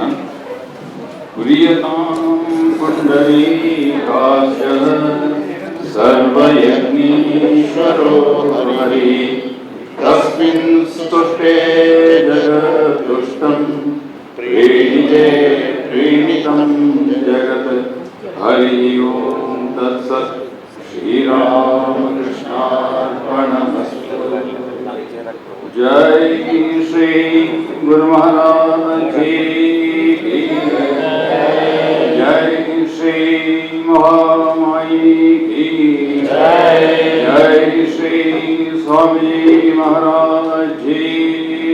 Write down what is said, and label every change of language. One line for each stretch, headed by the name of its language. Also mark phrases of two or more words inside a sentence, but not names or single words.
Sanskrit: ಪ್ರಿಯತಾಂ ಪುಂಡರೀಕಾಕ್ಷ ಸರ್ವಯಜ್ಞೀಶ್ವರೋ ಹರಿ ತಸ್ಮಿನ್ ಸ್ತುಷ್ಟೇ ಜಗದುಷ್ಟಂ ಪ್ರೀಣಿತೆ ಪ್ರೀಣಿತಂ ಜಗತ್. ಹರಿ ಓಂ ತತ್ಸತ್. ಶ್ರೀರಾಮಕೃಷ್ಣಾರ್ಪಣಮಸ್ತು.
Hindi: जय श्री गुरु महाराज की जय. श्री महामाई की जय. श्री स्वामी महाराज जी